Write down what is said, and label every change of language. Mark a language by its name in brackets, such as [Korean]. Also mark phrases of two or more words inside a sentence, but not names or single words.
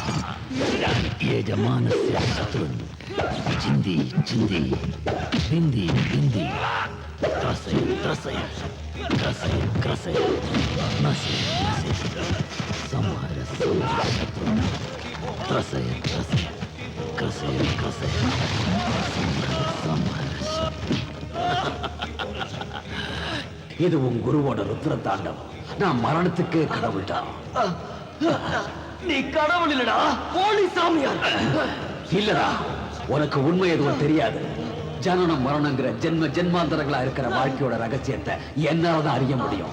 [Sanskrit] यजमानस्य शत्रुन् चिन्दी चिन्दी बिन्दी बिन्दी त्रसय त्रसय त्रसय त्रसय नसय नसय संहार संहार शत्रुन् त्रसय त्रसय क्रसय क्रसय संहार संहार. [Tamil] இது உன் குருவோட ருத்ர தாண்டவம். நான் மரணத்துக்கு கடவுள்தான். நீ கடவுள் இல்லடா, போலி சாமியார். இல்லடா, உனக்கு உண்மை எதுவும் தெரியாது. ஜனனம் மரணங்கிற ஜென்ம ஜென்மாந்தரங்களா இருக்கிற வாழ்க்கையோட ரகசியத்தை என்னாலதான் அறிய முடியும்.